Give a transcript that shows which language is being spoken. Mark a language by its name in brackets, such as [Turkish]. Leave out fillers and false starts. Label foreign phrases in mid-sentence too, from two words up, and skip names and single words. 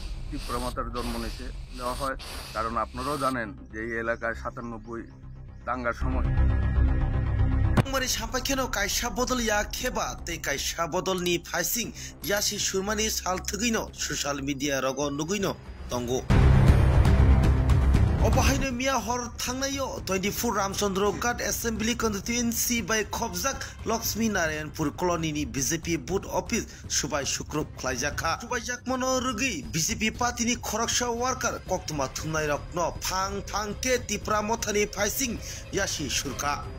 [Bangla] তীব্রমাতার জন্ম নিতে দেওয়া হয়। কারণ আপনারাও জানেন যে এই এলাকায় 97 দাঙ্গার সময় [Kok Borok] Mari sampai keno kaisa bodol ya kheba te kaisa bodol ni phasing yasi surmani sal thugino social media rogo nuguino tongo Obahaino Mia Hor Tangnayo 24 Ramchandra Ghat Assembly Constituency by Khobjak Lakshmi Narayanpur Colony ni BJP booth office Subai Shukruk Khlaijaka Subai Jakmono Rugi BJP party ni Khoroksha worker Koktuma Thunai Rokno Phang ke Tipra Mothani Phasing Yashi Surka